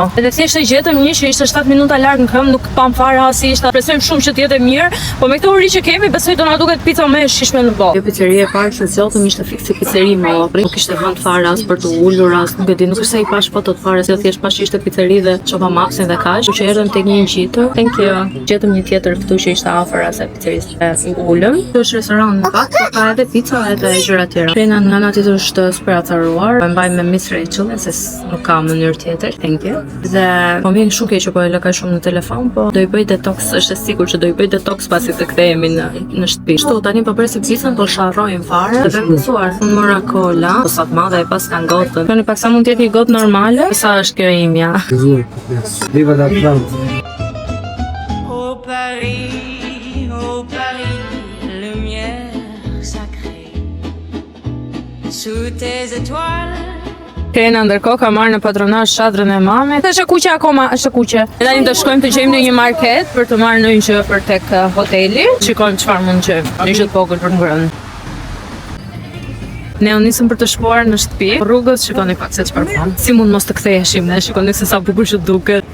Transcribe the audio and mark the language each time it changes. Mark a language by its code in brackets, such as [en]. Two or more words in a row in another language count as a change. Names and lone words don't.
[sq] Edhe thjesht e gjetëm një që ishte 7 minuta larg në këmbë, nuk pam fare asi ishte. Presojmë shumë që të jetë mirë, po me këtë uri që kemi, besoj do na duket pica më e shishme në botë. Kjo pizzeri e parë që zgjodhëm ishte fikse pizzeri më opri. Nuk kishte vend fare as për të ulur as, nuk e di, nuk është se i pash fotot fare, se thjesht pash ishte pizzeri dhe çova mapsin dhe kaq. Që erdhëm tek një ngjitur. [en] Thank you. [sq] Gjetëm një tjetër këtu që ishte afër asaj pizzerisë e ulëm. Kjo është restoran në fakt, ka edhe pica edhe gjëra të tjera. Pena në anën tjetër është speracaruar. Po mbaj me Miss Rachel, se nuk ka mënyrë tjetër. [en] Thank you. [sq] Dhe po vjen shumë keq që po e lë kaq shumë në telefon, po do i bëj detox, është e sigurt që do i bëj detox pasi se kthehemi në shtëpi. Kështu tani po presim picën, po sharrojmë fare. Dhe mësuar, unë mora kola, po sa të madhe e pas kanë gotën. Këni pak sa mund të jetë një gotë normale, sa është kjo imja. [fr] Viva la France. Au Paris, lumière sacrée, sous tes étoiles. [sq] Krena ndërkohë ka marrë në patronazh shadrën e mamit. Është e kuqe akoma, është e kuqe. Ne tani do shkojmë të gjejmë në një market për të marrë ndonjë gjë për tek hoteli. Shikojmë çfarë mund të gjejmë. Një gjë të vogël për ngrënë. Ne u nisëm për të shkuar në shtëpi. Rrugës shikoni pak se çfarë bën. Si mund mos të ktheheshim, ne shikoni se sa bukur që duket.